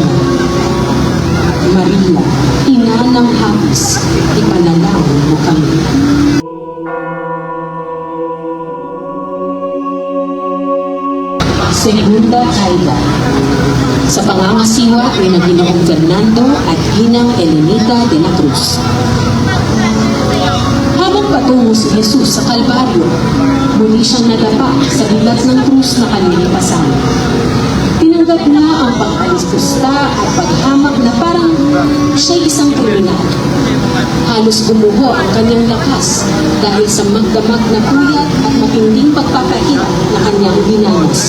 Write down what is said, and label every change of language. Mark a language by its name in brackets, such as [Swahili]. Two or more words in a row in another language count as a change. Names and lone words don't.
[Filipino] Maria, ina ng hapis, ipanalangin mo kami. Segunda Kaida. Sa pangangasiwa ni Ginoong Fernando at Ginang Elenita de la Cruz. Habang patungo si Jesus sa Kalbaryo, muli siyang nadapa sa bilat ng krus na kalilipasan. Tinanggap niya ang pag-alispusta at paghamak na parang siya'y isang kriminal. Halos bumuho ang kanyang lakas dahil sa magdamag na puyat at matinding pagpapahirap na kanyang dinanas.